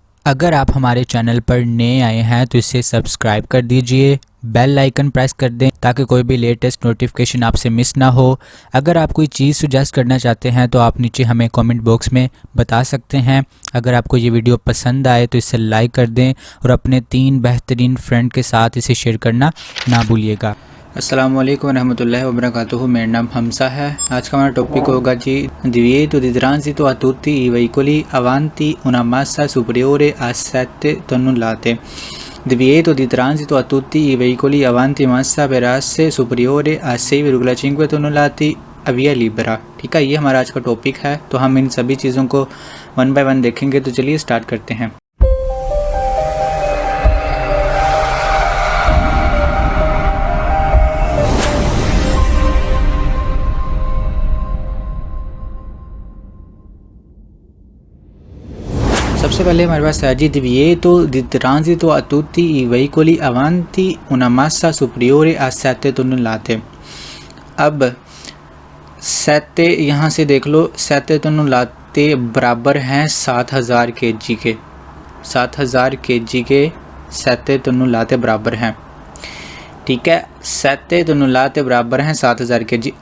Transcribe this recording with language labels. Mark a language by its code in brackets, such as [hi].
[hi] अगर आप हमारे चैनल पर नए आए हैं तो इसे सब्सक्राइब कर दीजिए, बेल आइकन प्रेस कर दें ताकि कोई भी लेटेस्ट नोटिफिकेशन आपसे मिस ना हो। अगर आप कोई चीज़ सुजेस्ट करना चाहते हैं तो आप नीचे हमें कमेंट बॉक्स में बता सकते हैं। अगर आपको ये वीडियो पसंद आए तो इसे लाइक कर दें और अपने 3 बेहतरीन फ्रेंड के साथ इसे शेयर करना ना भूलिएगा। अस्सलाम वालेकुम रहमतुल्लाहि व बरकातुहू। मेरा नाम हमसा है। आज का हमारा टॉपिक होगा जी [it] दिव्येतो di transito a tutti i veicoli avanti una massa superiore a 7 tonnellate। Divieto di transito a tutti i veicoli avanti massa per asse superiore a 6,5 tonnellate a via libera। [hi] ठीक है, ये हमारा आज का टॉपिक है। तो हम इन सभी चीज़ों को वन बाय वन देखेंगे। तो चलिए स्टार्ट करते हैं। सबसे पहले हमारे पास है जी [it] दिव्येतो di transito a tutti i veicoli avanti una massa superiore a 7 tonnellate। [hi] अब 7 यहाँ से देख लो, 7 tonnellate बराबर हैं 7000 kg के। 7000 kg के 7 tonnellate बराबर हैं। ठीक है, 7 tonnellate बराबर हैं 7000 kg।